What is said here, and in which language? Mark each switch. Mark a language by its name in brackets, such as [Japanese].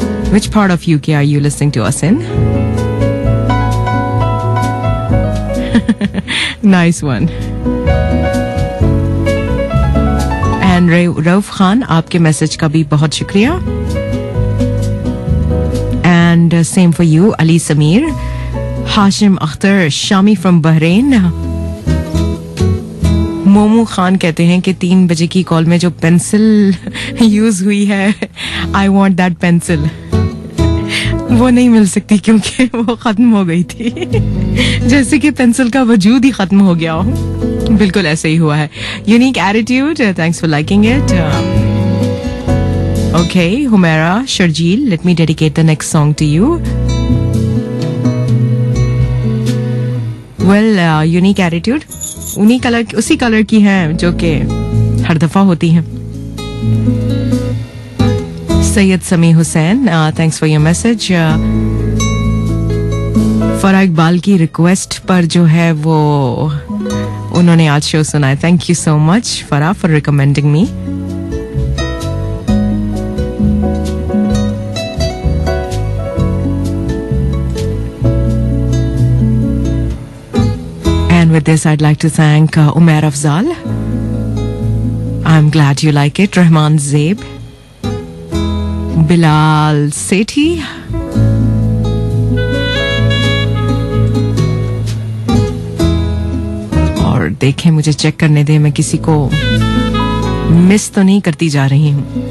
[English] Which part of UK are you listening to us in? Nice one. [Hindi] And Rauf Khan, आपके message का भी बहुत शुक्रिया. [English] And same for you, Ali Samir. Hashim Akhtar Shami from Bahrain. [Hindi] मोमू Khan कहते हैं कि 3 बजे की कॉल में जो पेंसिल यूज हुई है, [English] I want that pencil. [Hindi] वो नहीं मिल सकती क्योंकि वो खत्म हो गई थी. जैसे कि पेंसिल का वजूद ही खत्म हो गया हो. बिल्कुल ऐसे ही हुआ है. [English] Unique attitude, thanks for liking it. Okay, Humaira Sharjeel, let me dedicate the next song to you. [Hindi] Well, unique attitude, उसी कलर की हैं जो कि हर दफा होती हैं. [English] Syed Sami Hussain, thanks for your message. [Hindi] Farah Iqbal की रिक्वेस्ट पर जो है वो उन्होंने आज शो सुना है. [English] Thank you so much Farah for recommending me. With this, I'd like to thank Umair Afzal. I'm glad you like it. [Hindi] Rahman Zeib, Bilal Sethi, और देखें, मुझे चेक करने दे, मैं किसी को मिस तो नहीं करती जा रही हूँ.